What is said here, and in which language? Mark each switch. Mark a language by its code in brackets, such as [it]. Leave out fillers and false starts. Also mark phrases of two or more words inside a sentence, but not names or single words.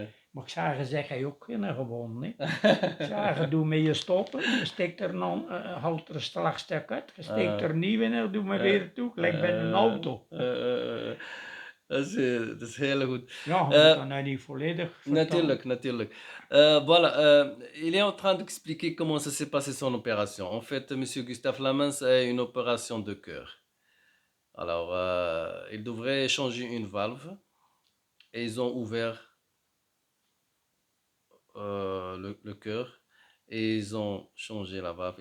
[nl] Maar ik zeg, zeg hij ook geen gewoon, hè. Ik zeg, doe met je stoppen, je steekt er dan, haalt er een slagstuk uit, je steekt er nieuw in en doe me weer toe, gelijk bij een auto. Dat is heel goed. Ja, je moet dat nou niet volledig vertellen. Natuurlijk, natuurlijk. [fr] Voilà, il est en train d'expliquer comment ça s'est passé son opération. En fait, Monsieur Gustave Lamens a une opération de cœur. Alors, il devrait changer une valve et ils ont ouvert le cœur et ils ont changé la valve.